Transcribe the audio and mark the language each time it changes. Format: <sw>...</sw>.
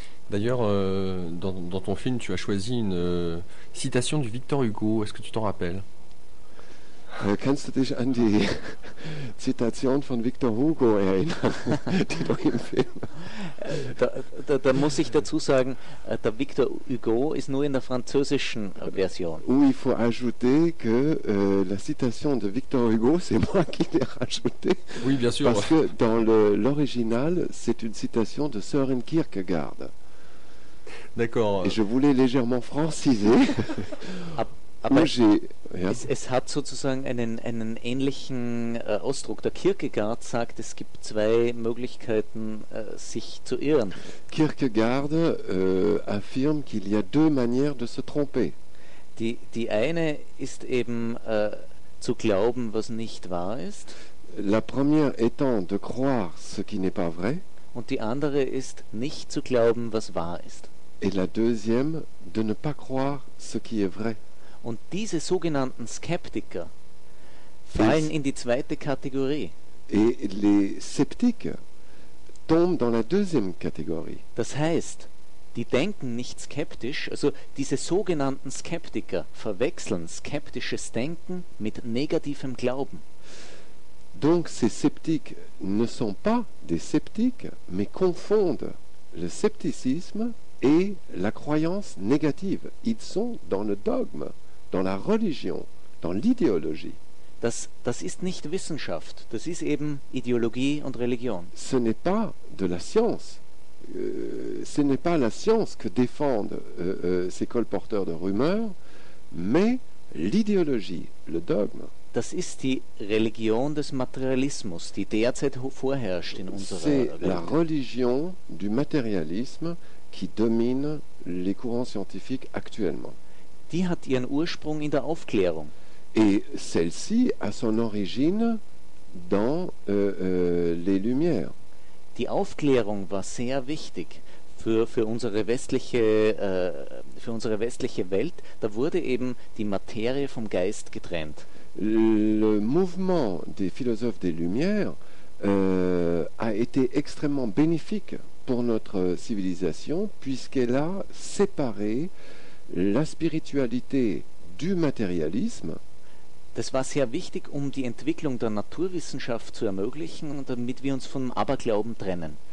<fr>D'ailleurs, dans ton film, tu as choisi une citation du Victor Hugo. Est-ce que tu t'en rappelles ?</fr> <de>Kannst du dich an die Zitation von Victor Hugo erinnern, die du im Film? Da muss ich dazu sagen, der Victor Hugo ist nur in der französischen Version.</de> <fr>Ou il faut ajouter que la citation de Victor Hugo, c'est moi qui l'ai rajoutée. Oui, bien sûr. Parce que dans l'original, c'est une citation de Søren Kierkegaard. D'accord. Et je voulais légèrement franciser.</fr> <de>Es hat sozusagen einen ähnlichen Ausdruck. Der Kierkegaard sagt, es gibt zwei Möglichkeiten, sich zu irren.</de> <fr>Kierkegaard affirme qu'il y a deux manières de se tromper.</fr> <de>Die eine ist eben zu glauben, was nicht wahr ist.</de> <fr>La première étant de croire ce qui n'est pas vrai.</fr> <de>Und die andere ist nicht zu glauben, was wahr ist.</de> <fr>Et la deuxième de ne pas croire ce qui est vrai.</fr> <de>Und diese sogenannten Skeptiker fallen in die zweite Kategorie.</de> <fr>Et les sceptiques tombent dans la deuxième Kategorie.</fr> <de>Das heißt, die denken nicht skeptisch, also diese sogenannten Skeptiker verwechseln skeptisches Denken mit negativem Glauben.</de> <fr>Donc ces sceptiques ne sont pas des sceptiques, mais confondent le scepticisme et la croyance négative. Ils sont dans le dogme. Dans la religion, dans l'idéologie.</fr> <de>Das ist nicht Wissenschaft, das ist eben Ideologie und Religion.</de> <fr>Ce n'est pas de la science. Ce n'est pas la science que défendent ces colporteurs de rumeurs, mais l'idéologie, le dogme.</fr> <de>Das ist die Religion des Materialismus, die derzeit vorherrscht in unserer</de> <fr>C'est</fr> <de>Welt.</de> <fr>C'est la religion du matérialisme qui domine les courants scientifiques actuellement.</fr> <de>Die hat ihren Ursprung in der Aufklärung.</de> <fr>Et celle-ci a son origine dans les Lumières.</fr> <de>Die Aufklärung war sehr wichtig für unsere westliche Welt. Da wurde eben die Materie vom Geist getrennt.</de> <fr>Le mouvement des philosophes des Lumières a été extrêmement bénéfique pour notre civilisation, puisqu'elle a séparé la spiritualité du matérialisme.</fr> <de>Das war sehr wichtig, um die Entwicklung der Naturwissenschaft zu ermöglichen, damit wir uns vom Aberglauben trennen.</de>